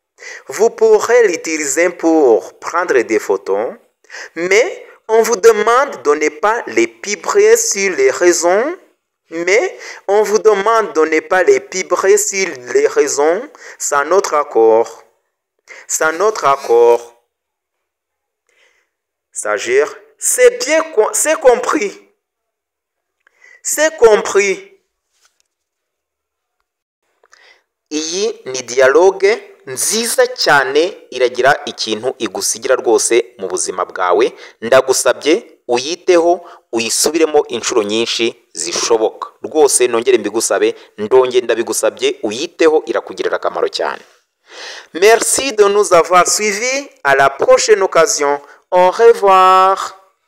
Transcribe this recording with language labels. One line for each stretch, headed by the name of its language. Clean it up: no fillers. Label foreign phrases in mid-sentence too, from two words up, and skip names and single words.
French: Mais on vous demande de ne pas les publier sur les réseaux. Sans notre accord. Stagiaire, c'est compris.
Kinyarwanda: Iyi ni dialogue nziza cyane iragira ikintu igusigira rwose mu buzima bwawe. Ndagusabye uyiteho, uyisubiremo inshuro nyinshi zishoboka. Rwose nongere mbigusabe, ndabigusabye uyiteho, irakugirira akamaro cyane.
French: Merci de nous avoir suivis. À la prochaine occasion. Au revoir.